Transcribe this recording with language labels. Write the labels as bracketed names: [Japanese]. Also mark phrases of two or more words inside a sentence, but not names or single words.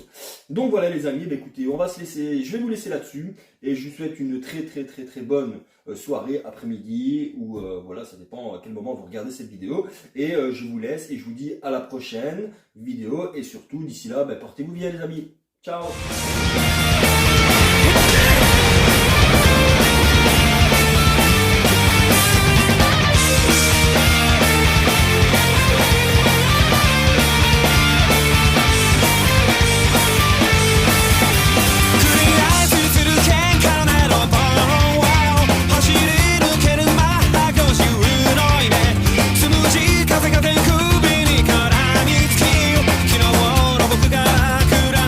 [French] Donc voilà les amis, bah, écoutez, je vais vous laisser là-dessus et je vous souhaite une très bonne soirée, après-midi ou voilà, ça dépend à quel moment vous regardez cette vidéo. Et je vous laisse et je vous dis à la prochaine vidéo et surtout d'ici là, bah, portez-vous bien les amis. Ciao. [Japanese] 繰り返する喧嘩のメロディー走り抜けるマッハ50の夢つむじ風が手首に絡みつき昨日の僕が食ら